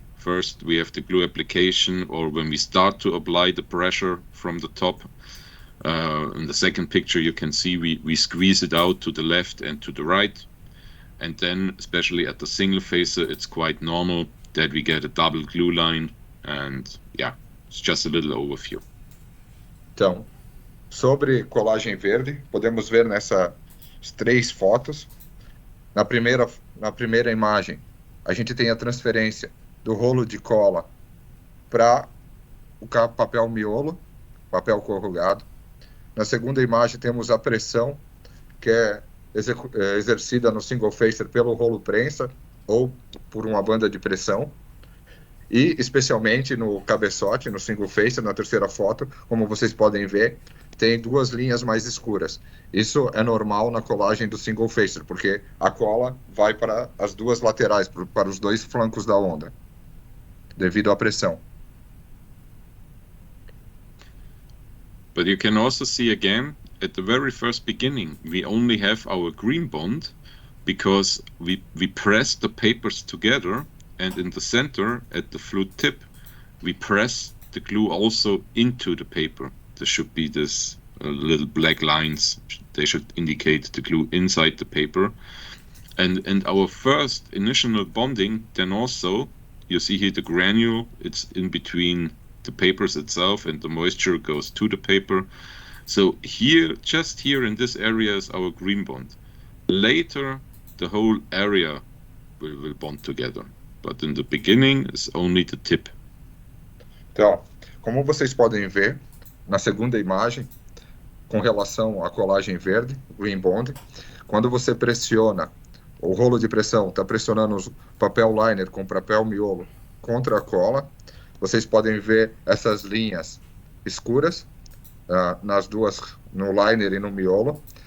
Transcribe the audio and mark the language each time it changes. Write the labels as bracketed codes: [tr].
[en] First, we have the glue application, or when we start to apply the pressure from the top. In the second picture, you can see we squeeze it out to the left and to the right. And then, especially at the single phaser, it's quite normal that we get a double glue line. And it's just a little overview. [pt] Então, sobre colagem verde, podemos ver nessas 3 fotos. Na primeira imagem, a gente tem a transferência do rolo de cola para o papel miolo, papel corrugado. Na segunda imagem, temos a pressão, que é exercida no single phaser pelo rolo prensa ou por uma banda de pressão. E, especialmente no cabeçote, no single phaser, na terceira foto, como vocês podem ver, tem 2 linhas mais escuras. Isso é normal na colagem do single phaser, porque a cola vai para as 2 laterais, para os 2 flancos da onda, devido à pressão. [en] But you can also see again, at the very first beginning, we only have our green bond because we press the papers together, and in the center, at the flute tip, we press the glue also into the paper. There should be this little black lines. They should indicate the glue inside the paper. And our first initial bonding, then also, you see here the granule, it's in between the papers itself, and the moisture goes to the paper. So here, just here in this area is our green bond. Later, the whole area will bond together. But in the beginning, it's only the tip. [pt] Então, como vocês podem ver na segunda imagem, com relação à colagem verde, green bond, quando você pressiona, o rolo de pressão está pressionando o papel liner com papel miolo contra a cola, vocês podem ver essas linhas escuras nas duas, no liner e no miolo.